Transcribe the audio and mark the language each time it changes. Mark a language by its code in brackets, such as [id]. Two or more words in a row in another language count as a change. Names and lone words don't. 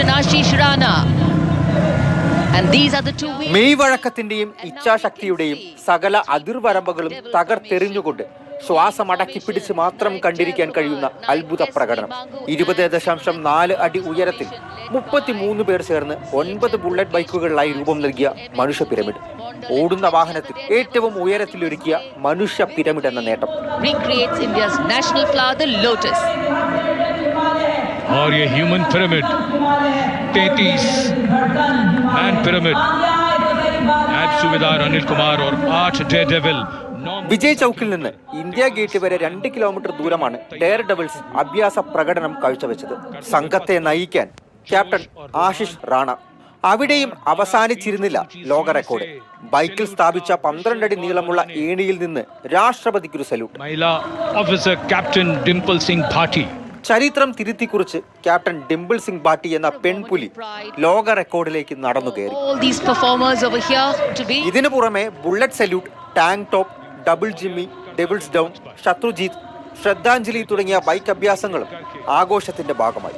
[en] and Ashish Rana. And these are the two wings. [ml] മെയ് വഴക്കത്തിന്റെയും ഇച്ഛാശക്തിയുടെയും സകല അതിർവരമ്പുകളും തകർത്തെറിഞ്ഞുകൊണ്ട് ശ്വാസമടക്കി പിടിച്ച് മാത്രം കണ്ടിരിക്കാൻ കഴിയുന്ന അത്ഭുത പ്രകടനം. 20.4 അടി ഉയരത്തിൽ 33 പേർ ചേർന്ന് 9 ബുള്ളറ്റ് ബൈക്കുകളിലായി രൂപം നൽകിയ മനുഷ്യ പിരമിഡ്. ഓടുന്ന വാഹനത്തിൽ ഏറ്റവും ഉയരത്തിലൊരുക്കിയ മനുഷ്യ പിരമിഡ് എന്ന നേട്ടം. [en] Recreates India's national flower, the lotus. [hi] और ये [en] human pyramid [hi] 33 [en] man pyramid [hi] नायब सूबेदार अनिल कुमार और 8 डेयरडेविल. [ml] വിജയ് ചൌക്കിൽ നിന്ന് ഇന്ത്യ ഗേറ്റ് വരെ 2 കിലോമീറ്റർ ദൂരമാണ് ഡെയർ ഡെവിൾസ് അഭ്യാസ പ്രകടനം കാഴ്ചവെച്ചത്. സംഘത്തെ നയിക്കാൻ ക്യാപ്റ്റൻ ആശിഷ് റാണ. അവിടെയും അവസാനിച്ചിരുന്നില്ല ലോക റെക്കോർഡ്. ബൈക്കിൽ സ്ഥാപിച്ച 12 അടി നീളമുള്ള ഏണിയിൽ നിന്ന് രാഷ്ട്രപതിക്കൊരു സല്യൂട്ട്. [hi] महिला ऑफिसर कैप्टन डिंपल सिंह भाटी. [ml] ചരിത്രം തിരുത്തിക്കുറിച്ച് ക്യാപ്റ്റൻ ഡിംപിൾ സിംഗ് ബാട്ടി എന്ന പെൺപുലി ലോക റെക്കോർഡിലേക്ക് നടന്നു കയറി. ഇതിനു പുറമെ ബുള്ളറ്റ് സല്യൂട്ട്, ടാങ്ക് ടോപ്പ്, ഡബിൾ ജിമ്മി, ഡെവിൾസ് ഡൗൺ, ശത്രുജീത്, ശ്രദ്ധാഞ്ജലി തുടങ്ങിയ ബൈക്ക് അഭ്യാസങ്ങളും ആഘോഷത്തിന്റെ ഭാഗമായി.